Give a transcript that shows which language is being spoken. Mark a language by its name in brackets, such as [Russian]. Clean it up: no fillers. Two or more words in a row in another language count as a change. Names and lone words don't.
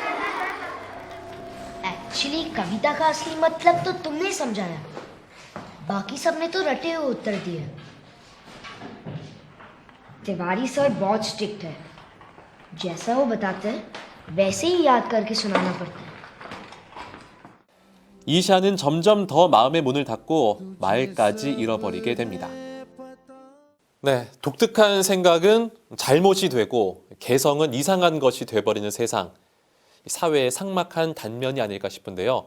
[Hindi] एक्चुअली कविता का असली मतलब तो तुमने समझाया, बाकी सबने तो रटे हुए उत्तर दिए। तिवारी सर बहुत स्ट्रिक्ट है, जैसा वो बताते हैं वैसे ही याद करके सुनाना पड़ता है। [Korean] 이샤는 점점 더 마음의 문을 닫고 말까지 잃어버리게 됩니다. 네, 독특한 생각은 잘못이 되고 개성은 이상한 것이 돼버리는 세상. 사회의 삭막한 단면이 아닐까 싶은데요.